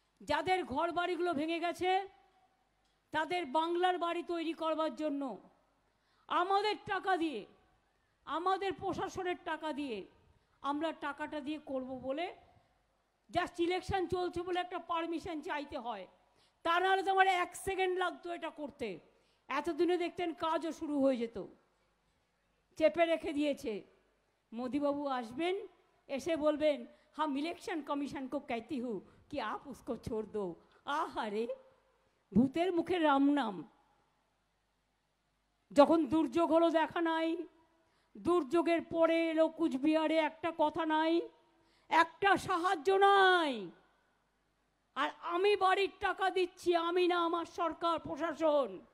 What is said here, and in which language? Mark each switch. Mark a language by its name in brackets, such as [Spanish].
[Bangla] যাদের ঘর বাড়িগুলো ভেঙে গেছে তাদের বাংলার বাড়ি তৈরি করবার জন্য আমাদের টাকা দিয়ে, আমাদের প্রশাসনের টাকা দিয়ে আমরা টাকাটা দিয়ে করব বলে, জাস্ট ইলেকশন চলছে বলে একটা পারমিশন চাইতে হয়। তা নাহলে তো আমার 1 সেকেন্ড লাগতো এটা করতে, এতদিনে দেখতেন কাজও শুরু হয়ে যেত। চেপে রেখে দিয়েছে। মোদিবাবু আসবেন, এসে বলবেন [Hindi] हम इलेक्शन कमीशन को कहती हूँ कि आप उसको छोड़ दो। [Bangla] আহারে, ভূতের মুখে রাম নাম। যখন দুর্যোগ হলো দেখা নাই, দুর্যোগের পরে এলো কুচবিহারে একটা কথা নাই, একটা সাহায্য নাই। আর আমি বাড়ির টাকা দিচ্ছি, আমি না, আমার সরকার প্রশাসন।